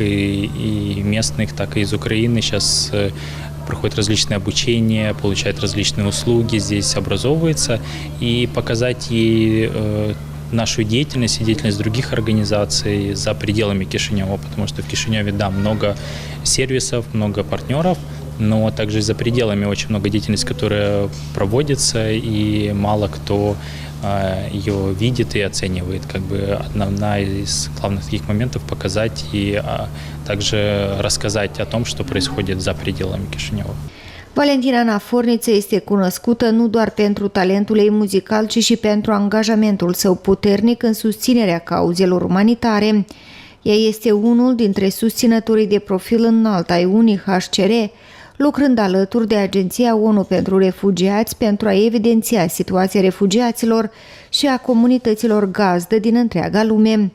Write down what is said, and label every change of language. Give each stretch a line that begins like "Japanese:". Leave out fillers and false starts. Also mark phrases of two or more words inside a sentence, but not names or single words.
Russian: и местных, так и из Украины, сейчас проходит различное обучение, получает различные услуги, здесь образовывается, и показать ей нашу деятельность и деятельность других организаций за пределами Кишинева, потому что в Кишиневе, да, много сервисов, много партнеров, но также за пределами очень много деятельности, которая проводится, и мало кто ее видит и оценивает. Как бы одна из главных таких моментов – показать и также рассказать о том, что происходит за пределами Кишинева.
Romanian: Valentina Naforniță este cunoscută nu doar pentru talentul ei muzical, ci și pentru angajamentul său puternic în susținerea cauzelor umanitare. Ea este unul dintre susținătorii de profil înalt ai UNHCR, lucrând alături de Agenția ONU pentru Refugiați pentru a evidenția situația refugiaților și a comunităților gazdă din întreaga lume.